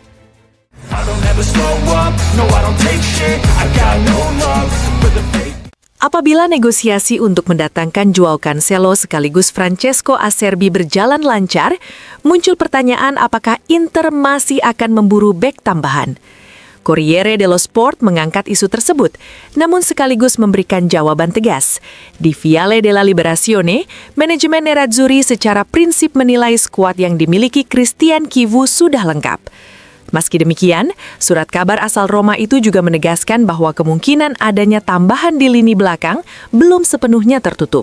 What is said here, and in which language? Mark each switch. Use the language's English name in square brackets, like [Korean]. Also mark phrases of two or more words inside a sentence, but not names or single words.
[Indonesian] Apabila negosiasi untuk mendatangkan Joao Cancelo sekaligus Francesco Acerbi berjalan lancar, muncul pertanyaan apakah Inter masih akan memburu bek tambahan. Corriere dello Sport mengangkat isu tersebut, namun sekaligus memberikan jawaban tegas. Di Viale della Liberazione, manajemen Nerazzurri secara prinsip menilai skuad yang dimiliki Christian Chivu sudah lengkap. Meski demikian, surat kabar asal Roma itu juga menegaskan bahwa kemungkinan adanya tambahan di lini belakang belum sepenuhnya tertutup.